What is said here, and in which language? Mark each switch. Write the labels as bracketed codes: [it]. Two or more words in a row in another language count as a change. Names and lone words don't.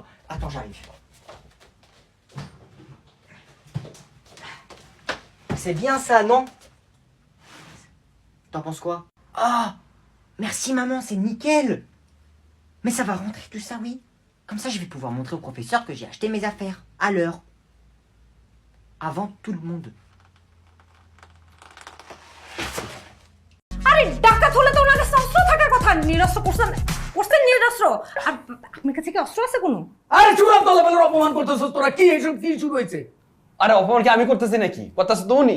[fr] Attends, j'arrive. C'est bien ça, non? T'en penses quoi? Ah, merci maman, c'est nickel. Mais ça va rentrer tout ça, oui. Comme ça, je vais pouvoir montrer au professeur que j'ai acheté mes affaires à l'heure. Avant tout le monde. [bn] আরে ডাকাত হলে তো ওনার কাছে অস্ত্র থাকার কথা, নিরস্ত্র করছেন নিরস্ত্র। আর আপনার কাছে কি অস্ত্র আছে কোনো? আরে চুপ দলবেলার অপমান করতেছস তোরা, কি এইসব কি শুরু হয়েছে? আরে অপমান কি আমি করতেছি নাকি? করতেছ তো উনি।